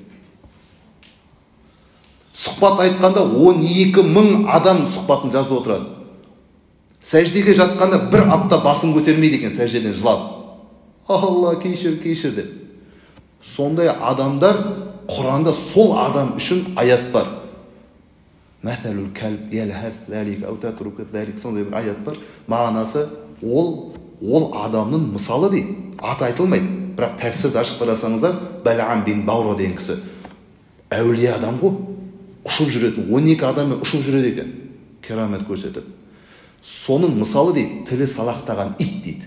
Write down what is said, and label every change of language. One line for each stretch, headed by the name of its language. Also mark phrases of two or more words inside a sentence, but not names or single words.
Kazakh: Сұхбат айтқанда 12.000 адам сұхбатын жазып отырады. Сәждеге жатқанда бір апта басын көтермейді екен, сәждеден жылап. Алла кешір деп. Сондай адамдар Құранда сол адам үшін аят бар.
Arabic: مثل الكلب يلهث ذلك أو تتركه ذلك,
Kazakh: сондай бір аят бар. Мағынасы ол адамның мысалы дейді. Аты айтылмайды. Бірақ тәфсірді ашып қарасаңыздар, Бәл'ам бин Баура деген кісі әулие адам ғой. Ұшып жүретін, 12 адаммен ұшып жүреді екен. Керамет көрсетіп. Соның мысалы дейді, тілі салақтаған ит дейді.